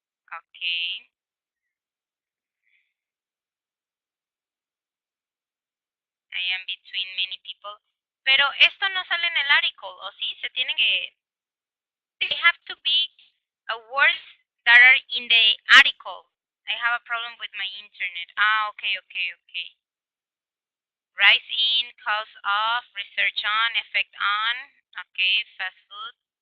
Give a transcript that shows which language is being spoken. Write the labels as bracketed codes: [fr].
[en] Okay. I am between many people. [es] Pero esto no sale en el article, ¿o sí? Se tienen que... [en] They have to be words that are in the article. I have a problem with my internet. Ah, okay. Rise in, cause of, research on, effect on. Okay, fast food.